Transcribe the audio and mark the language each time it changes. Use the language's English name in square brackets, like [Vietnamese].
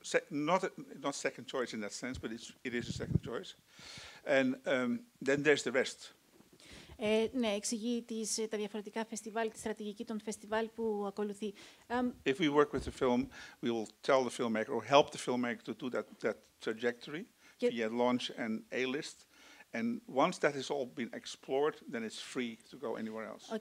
[English] Not second choice in that sense, but it is a second choice. And then there's the rest. [Greek] Ναι, εξηγεί τα διαφορετικά φεστιβάλ, τη στρατηγική των φεστιβάλ που ακολουθεί. [English] If we work with the film, we will tell the filmmaker or help the filmmaker to do that trajectory via launch and A-list. And once that has all been explored, then it's free to go anywhere else.